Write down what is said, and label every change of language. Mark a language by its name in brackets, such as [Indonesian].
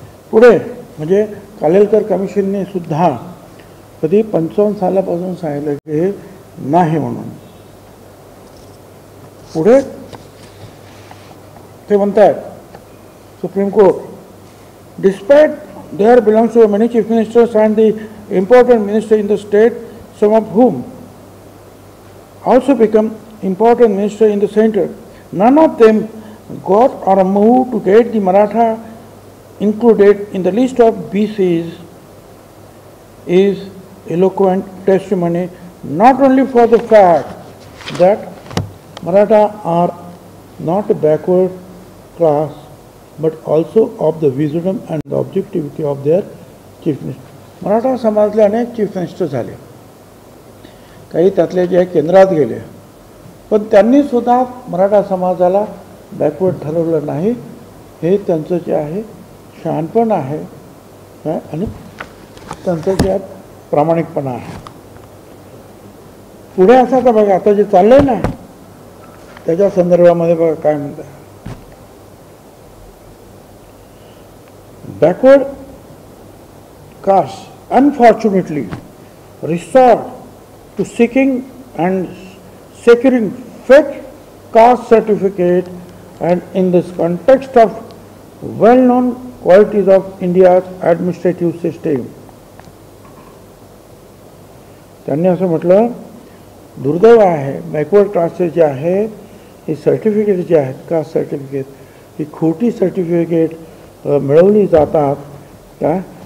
[Marathi] पुढे म्हणजे कालेलकर कमिशनने सुद्धा कधी 55 सालापासून सांगितलं की हे नाही म्हणून. पुढे ते म्हणतात [English] Supreme Court, despite their belongs to many chief ministers and the important minister in the state, some of whom also become important minister in the center, none of them got or moved to get the Maratha included in the list of BCs, is eloquent testimony not only for the fact that Maratha are not a backward class, but also of the wisdom and the objectivity of their chief minister. [Marathi] Maratha समाजले अनेक chief minister झाले, काही त्यातले जे केंद्रात गेले, पण त्यांनी सुद्धा मराठा समाजाला बॅकवर्ड ठरवलं नाही. हे त्यांचं जे आहे शहाणपण आहे आणि त्यांचं जे प्रामाणिकपणा आहे. पुढे असं तर बघा आता जे चाललंय ना त्याच्या संदर्भामध्ये बघा काय म्हणतात. [English] Backward caste unfortunately resort to seeking and securing fake caste certificate, and in this context of well-known qualities of India's administrative system. [Marathi] त्यांनी असं म्हटलं, दुर्दैव आहे बॅकवर्ड क्लासेस जे आहे हे सर्टिफिकेट जे आहेत कास्ट सर्टिफिकेट ही खोटी सर्टिफिकेट मिळवली जातात का.